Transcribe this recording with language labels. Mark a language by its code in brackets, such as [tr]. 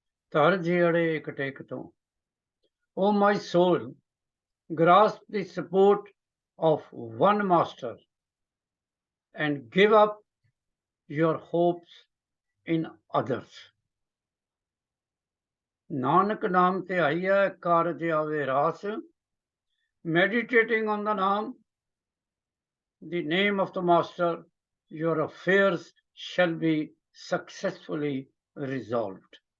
[pa] ਧਰ ਜਿਹੜੇ ਇੱਕ ਟੇਕ ਤੋਂ। [en] O my soul, grasp the support of one master and give up your hopes in others. [pa] Nanak naam ਧਿਆਈਐ ਕਾਰਜ ਆਵੇ ਰਾਸ. [en] Meditating on the naam, the name of the master, your affairs shall be successfully resolved.